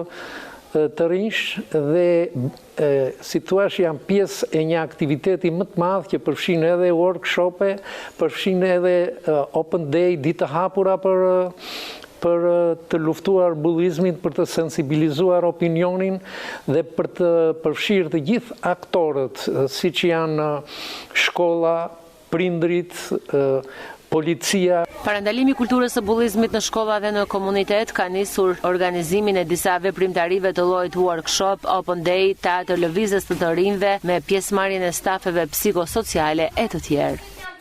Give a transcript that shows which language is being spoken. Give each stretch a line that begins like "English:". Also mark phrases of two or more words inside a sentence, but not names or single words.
Albanian: të rinj dhe si thua janë pjesë e një aktiviteti më të madh që përfshin edhe workshope, përfshin edhe
English: open day,
Albanian: ditë të hapura për të luftuar bullizmin, për të sensibilizuar opinionin dhe për të përfshirë të gjithë aktorët, siç janë shkolla, prindrit, policia. Parandalimi kulturës së bullizmit në shkolla dhe në komunitet ka nisur organizimin e disa veprimtarive të llojit
English: workshop, open day,
Albanian: teatr lëvizjes të rinjve me pjesëmarrjen e stafeve psikosociale e të tjerë.